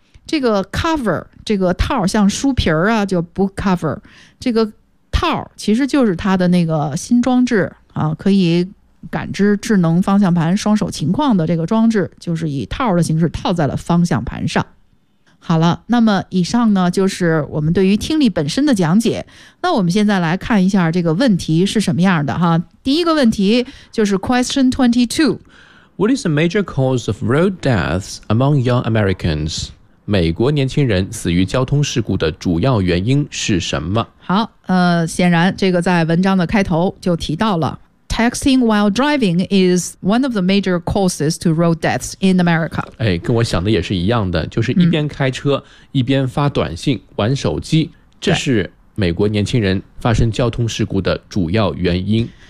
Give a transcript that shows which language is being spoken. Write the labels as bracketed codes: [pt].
[zh] 这个 cover, 这个套像书皮儿啊，就 [en] book cover, [zh] 这个套其实就是它的那个新装置、啊、可以感知智能方向盘双手情况的这个装置，就是以套的形式套在了方向盘上。好了，那么以上呢就是我们对于听力本身的讲解。那我们现在来看一下这个问题是什么样的哈。第一个问题就是 Question 22。 [en] What is the major cause of road deaths among young Americans? [zh] 美国年轻人死于交通事故的主要原因是什么？好，显然这个在文章的开头就提到了。 [en] Texting while driving is one of the major causes to road deaths in America. [zh] 哎，跟我想的也是一样的，就是一边开车、一边发短信、玩手机，这是美国年轻人发生交通事故的主要原因。